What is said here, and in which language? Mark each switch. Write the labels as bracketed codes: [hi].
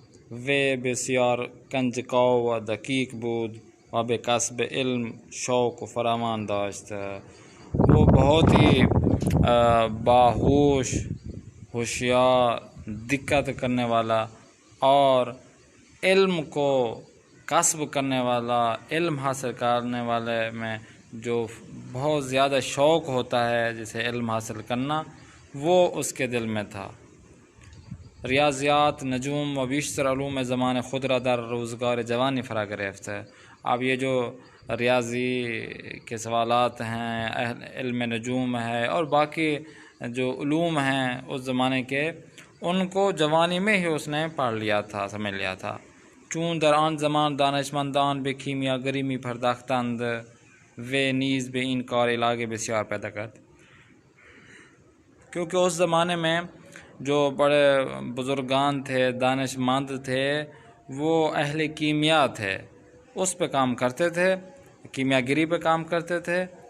[fa] وہ بسیار کنجکاو و دقیق بود و به کسب علم شوق و فراوان داشت. [ur] وہ بہت ہی باہوش، ہوشیار، دقت کرنے والا اور علم کو کسب کرنے والا، علم حاصل کرنے والے میں جو بہت زیادہ شوق ہوتا ہے جسے علم حاصل کرنا، وہ اس کے دل میں تھا. [fa] ریاضیات، نجوم و بیشتر علوم زمان خود را در روزگار جوانی فرا گرفت. [ur] اب یہ جو ریاضی کے سوالات ہیں، علم نجوم ہے اور باقی جو علوم ہیں اس زمانے کے، ان کو جوانی میں ہی اس نے پڑھ لیا تھا، سمجھ لیا تھا. [fa] چون در آن زمان دانشمندان به کیمیاگری می پرداختند و نیز به این کار علاقه بسیار پیدا کرد. [ur] کیونکہ اس زمانے میں جو بڑے بزرگان تھے، دانشمند تھے، وہ اہل کیمیا تھے، اس پہ کام کرتے تھے، کیمیاگری پہ کام کرتے تھے.